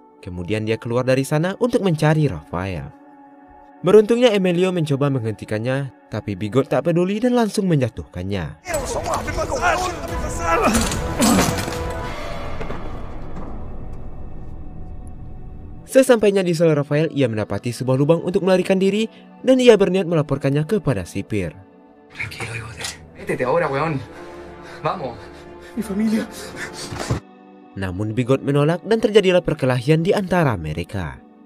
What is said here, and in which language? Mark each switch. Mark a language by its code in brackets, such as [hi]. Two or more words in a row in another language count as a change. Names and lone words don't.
[id] Kemudian dia keluar dari sana untuk mencari Rafael. Beruntungnya Emilio mencoba menghentikannya, tapi Bigot tak peduli dan langsung menjatuhkannya. Sesampainya di sel Rafael, ia mendapati sebuah lubang untuk melarikan diri dan ia berniat melaporkannya kepada sipir. [es] Tranquilo, hijo. Vete ahora, weón. Vamos. Mi familia. [id] Namun Bigot menolak dan terjadilah perkelahian di antara mereka.